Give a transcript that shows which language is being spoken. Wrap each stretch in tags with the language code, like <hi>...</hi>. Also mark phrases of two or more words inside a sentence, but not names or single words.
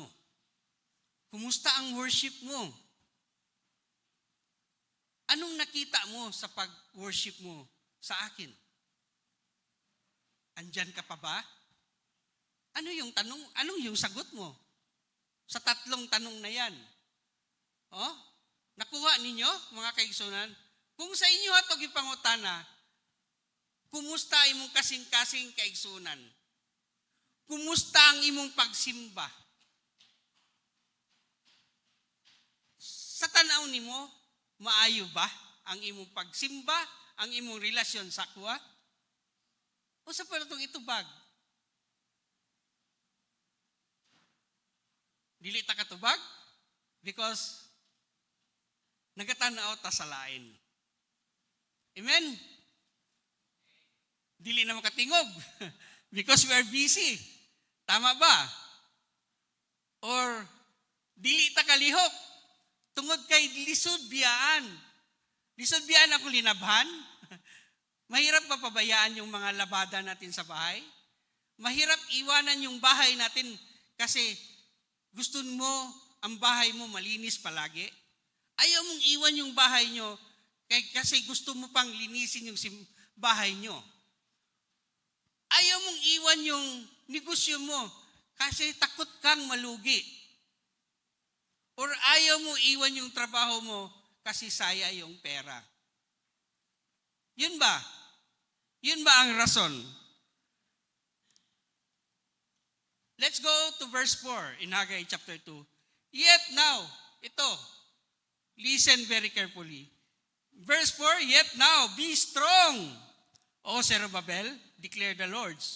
<tl>Kumusta ang worship mo? Anong nakita mo sa pag-worship mo sa akin?" Andyan ka pa ba? Ano yung tanong? Anong yung sagot mo? Sa tatlong tanong na yan. Oh?</tl> <ceb>Nakuha ninyo, mga kaigsunan? Kung sa inyo atog ipangutana, kumusta imong kasing-kasing kaigsunan? Kumusta ang imong pagsimba? Sa tanaw nimo, maayo ba ang imong pagsimba, ang imong relasyon sa Akwa? O sa paratong itubag? Dili ta katubag? Because nagatanaw ta sa lain. Amen? Dili na makatingog.</ceb> <en>Because we are busy.</en> <ceb>Tama ba? Or dili ta kalihok. Tungod kay lisod biyaan. Lisod biyaan ako linabhan.</ceb> <tl>Mahirap ba pabayaan yung mga labada natin sa bahay? Mahirap iwanan yung bahay natin kasi gusto mo ang bahay mo malinis palagi. Ayaw mong iwan yung bahay nyo kasi gusto mo pang linisin yung bahay nyo. Ayaw mong iwan yung negosyo mo kasi takot kang malugi. Or ayaw mo iwan yung trabaho mo kasi saya yung pera. Yun ba? Yun ba ang rason?</tl> <en>Let's go to verse 4 in Haggai chapter 2. Yet now, ito, listen very carefully. Verse 4, yet now, be strong, O Zerubbabel, declare the Lord's.</en>